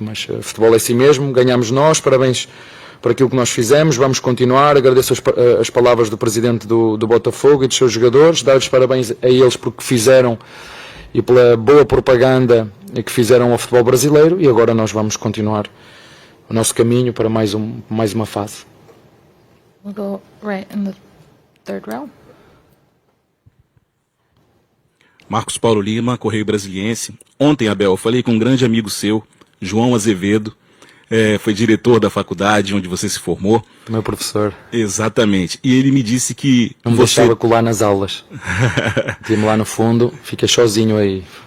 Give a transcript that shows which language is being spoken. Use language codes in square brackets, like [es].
[pt] Mas futebol é assim mesmo, ganhamos nós, parabéns por aquilo que nós fizemos, vamos continuar. Agradeço as palavras do presidente do Botafogo e dos seus jogadores, dar-lhes parabéns a eles porque fizeram e pela boa propaganda que fizeram ao futebol brasileiro, e agora nós vamos continuar o nosso caminho para mais uma fase. [en] We'll go right in the third row. [pt] Marcos Paulo Lima, Correio Brasiliense. Ontem, Abel, eu falei com um grande amigo seu, João Azevedo, foi diretor da faculdade onde você se formou. Meu professor. Exatamente. E ele me disse que não me deixava colar nas aulas. Tinha-me lá no fundo, fiquei sozinho aí.